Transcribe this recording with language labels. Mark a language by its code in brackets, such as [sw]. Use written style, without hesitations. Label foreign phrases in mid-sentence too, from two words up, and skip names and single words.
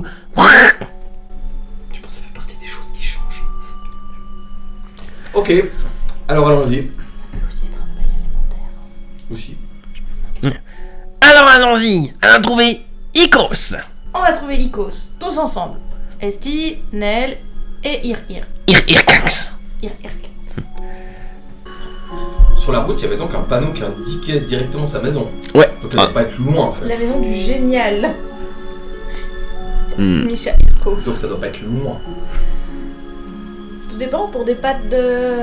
[fr] Je pense que ça fait partie des choses qui changent. Ok, alors allons-y. Ça peut aussi être un nouvel élémentaire. Aussi. Alors allons-y, à trouver Icos. On va trouver Icos, tous ensemble. Esti, Nel et Ir-Ir. Ir-Ir-Kanks. Ir-Ir. Sur la route, il y avait donc un panneau qui indiquait directement sa maison. Ouais. Donc elle ne doit pas être loin en fait. La maison du génial. Hmm. Misha Irko. Donc ça doit pas être loin. Tout dépend pour des pâtes de.